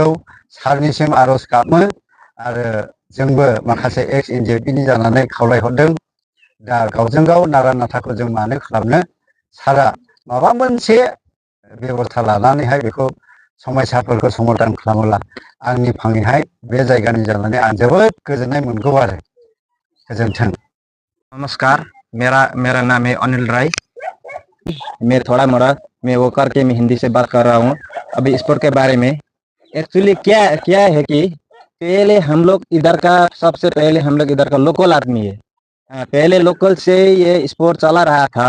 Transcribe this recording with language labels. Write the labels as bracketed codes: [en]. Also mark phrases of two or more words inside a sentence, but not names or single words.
[brx] सारनिसिम आर'ज गाबो आरो जोंबो माखासे एक्स एनडिएफबिनि जानानै खावलायहरदों। दा गावजों गाव नारा नाथाखौ जों मानो खालामनो, सारा माबा मोनसे बेबस्था लानानैहाय बेखौ समस्याफोरखौ समाधान खालामोब्ला आंनि फाङैहाय बे जायगानि जानानै आं जोबोद गोजोननाय मोनगौ आरो। गोजोन्थों। [hi] नमस्कार, मेरा नाम है अनिल राय। मैं थोड़ा मोड़ा मैं वो करके मैं हिंदी से बात कर रहा हूँ। अभी स्पोर्ट के बारे में एक्चुअली क्या है कि पहले हम लोग इधर का सबसे पहले हम लोग इधर का लोकल आदमी है। पहले लोकल से ये स्पोर्ट चला रहा था।